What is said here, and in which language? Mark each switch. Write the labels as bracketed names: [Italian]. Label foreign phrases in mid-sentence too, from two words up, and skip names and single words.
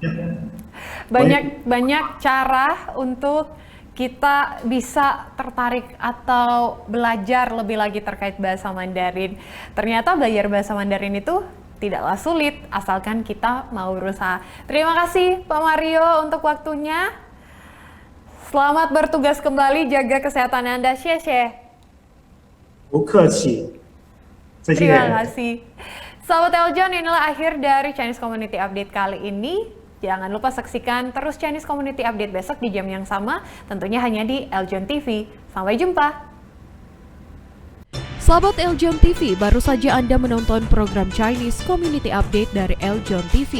[Indonesian] Banyak cara untuk kita bisa tertarik atau belajar lebih lagi terkait bahasa Mandarin. Ternyata belajar bahasa Mandarin itu tidaklah sulit, asalkan kita mau berusaha. Terima kasih Pak Mario untuk waktunya. Selamat bertugas kembali, jaga kesehatan Anda. [Chinese] Xie. 不客气，再见。 [Indonesian] Terima kasih. Sahabat Eljon, inilah akhir dari Chinese Community Update kali ini. Jangan lupa saksikan terus Chinese Community Update besok di jam yang sama, tentunya hanya di Eljon TV. Sampai jumpa. Sahabat Eljon TV, baru saja Anda menonton program Chinese Community Update dari Eljon TV.